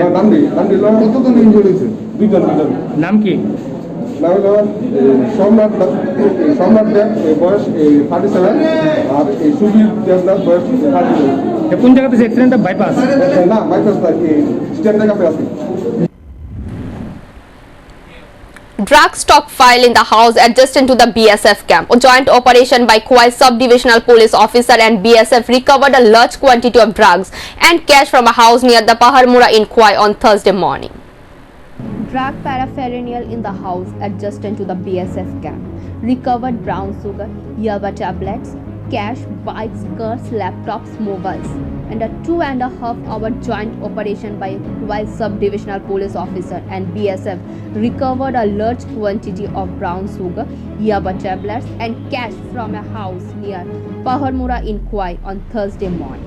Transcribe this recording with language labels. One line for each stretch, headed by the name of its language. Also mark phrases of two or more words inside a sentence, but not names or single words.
Bangla: নাম দিল কতজন ইনজুর হয়েছে? দুজন। নাম কি? নাম হলো সোমনাথ দেব, বয়স 37, আর সুবীর দেবনাথ বয়স 30। কোন জায়গাতে অ্যাক্সিডেন্টটা? বাইপাস না, বাইপাস না, স্ট্যান্ড কাপে আছে।
English: Drug stockpile in the house adjacent to the BSF camp. A joint operation by Khwai Sub-Divisional Police Officer and BSF recovered a large quantity of drugs and cash from a house near the Paharmura in Khwai on Thursday morning. Drug paraphernalia in the house adjacent to the BSF camp. Recovered brown sugar, yaba tablets, cash, bikes, cars, laptops, mobiles, and a 2.5-hour joint operation by Khwai Sub-Divisional Police Officer and BSF recovered a large quantity of brown sugar, yaba tablets, and cash from a house near Paharmura in Khwai on Thursday morning.